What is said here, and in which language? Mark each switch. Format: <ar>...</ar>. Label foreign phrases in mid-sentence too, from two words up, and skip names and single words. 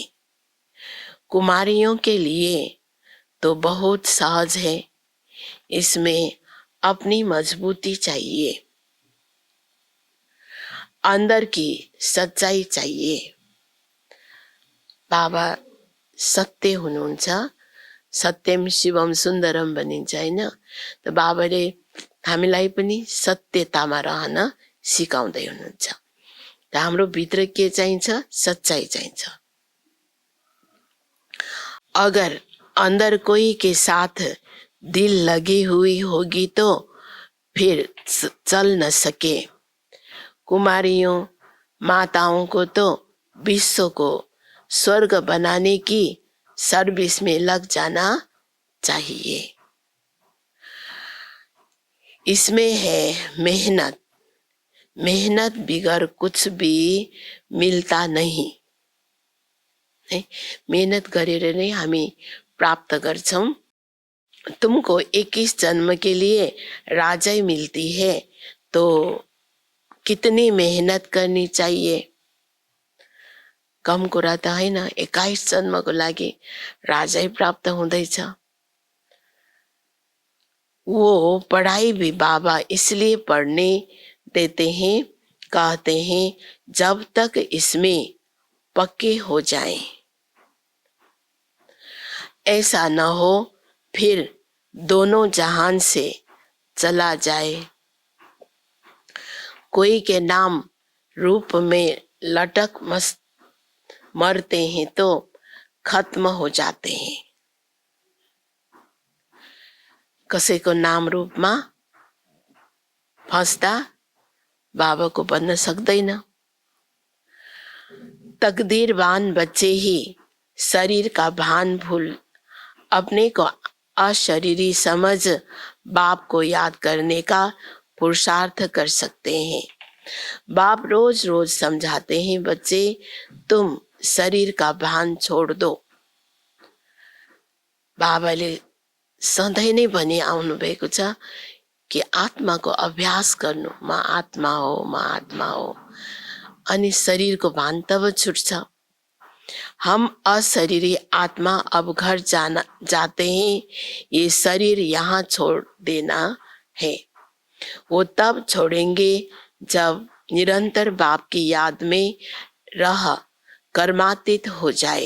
<hi>कुमारियों के लिए तो बहुत सहज है, इसमें अपनी मजबूती चाहिए, अंदर की सच्चाई चाहिए।</hi> <ne>बाबा सत्य हुनुहुन्छ,</ne> <sa>सत्यम शिवम सुन्दरम</sa> <ne>भनिन्छ हैन। त बाबाले हामीलाई पनि सत्यतामा रहन सिकाउँदै हुनुहुन्छ। त हाम्रो भित्र के चाहिन्छ? सच्चाई चाहिन्छ।</ne> <hi>अगर अंदर कोई के साथ दिल लगी हुई होगी तो फिर चल न सके। कुमारियों माताओं को तो विश्व को स्वर्ग बनाने की सर्विस में लग जाना चाहिए। इसमें है मेहनत, मेहनत बिगर कुछ भी मिलता नहीं।</hi> <ne>मेहनत गरेर नै हामी प्राप्त गर्छौं।</ne> <hi>तुमको 21 जन्म के लिए राजाई मिलती है तो कितनी मेहनत करनी चाहिए।</hi> <ne>कम कुरा त हैन, 21 जन्मको लागि राजाई प्राप्त हुँदैछ।</ne> <hi>वो पढ़ाई भी बाबा इसलिए पढ़ने देते हैं, कहते हैं जब तक इसमें पक्के हो जाएं। ऐसा न हो फिर दोनों जहान से चला जाए। कोई के नाम रूप में लटक मरते हैं तो खत्म हो जाते हैं।</hi> <ne>कसैको नाम रूपमा फस्दा बाबाको बन्न सक्दैन।</ne> <hi>तकदीरवान बच्चे ही शरीर का भान भूल अपने को अशरीरी समझ बाप को याद करने का पुरुषार्थ कर सकते हैं। बाप रोज रोज समझाते हैं, बच्चे तुम शरीर का भान छोड़ दो।</hi> <ne>बाबाले सधैँ नै भनी आउनु भएको छ कि आत्माको अभ्यास गर्नु, म आत्मा हो, म आत्मा हो, अनि शरीरको भान तब छुट्छ।</ne> <hi>हम अशरीरी आत्मा अब घर जाते हैं, ये शरीर यहाँ छोड़ देना है। वो तब छोड़ेंगे जब निरंतर बाप की याद में रह कर्मातीत हो जाए।</hi>